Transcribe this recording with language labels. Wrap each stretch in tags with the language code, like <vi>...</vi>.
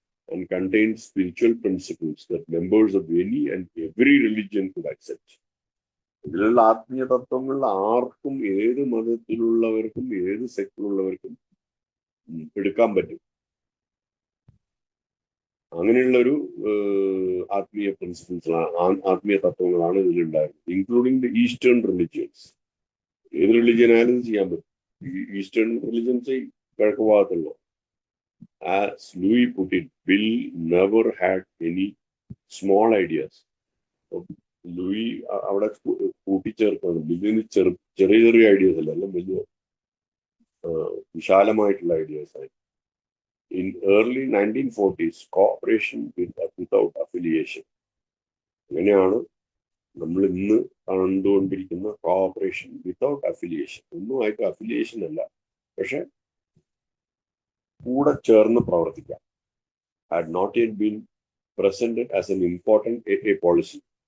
<en>And contains spiritual principles that members of any and every religion could accept.</en> <ml>ഇതിലുള്ള ആത്മീയ തത്വങ്ങൾ ആർക്കും, ഏത് മതത്തിലുള്ളവർക്കും ഏത് സെക്ടറിലുള്ളവർക്കും എടുക്കാൻ പറ്റും. അങ്ങനെയുള്ളൊരു ആത്മീയ പ്രിൻസിപ്പിൾസ്, ആത്മീയ തത്വങ്ങളാണ് ഇതിലുണ്ടായിരുന്നത്,</ml> <en>Including the eastern religions.</en> <ml>ഏത് റിലിജിയൻ ആയാലും ഇത് ചെയ്യാൻ പറ്റും. ഈസ്റ്റേൺ റിലിജിയൻസ് കിഴക്ക് ഭാഗത്തുള്ളൂ.</ml> <en>As Louis put it, Bill never had any small ideas.</en> <ml>Louis അവിടെ കൂട്ടിച്ചേർക്കുന്നത് ബില്ലിന് ചെറിയ ഐഡിയാസ് അല്ല, എല്ലാം വലിയ വിശാലമായിട്ടുള്ള ഐഡിയാസ് ആയി.</ml> <en>In early 1940s, cooperation without affiliation.</en> <ml>അങ്ങനെയാണ് നമ്മൾ ഇന്ന് കണ്ടുകൊണ്ടിരിക്കുന്ന കോഓപ്പറേഷൻ വിത്തൗട്ട് അഫിലിയേഷൻ. ഒന്നുമായിട്ട് അഫിലിയേഷൻ അല്ല, പക്ഷെ കൂടെ ചേർന്ന് പ്രവർത്തിക്കാം.</ml> <en>Had not yet been presented as an important AA policy.</en>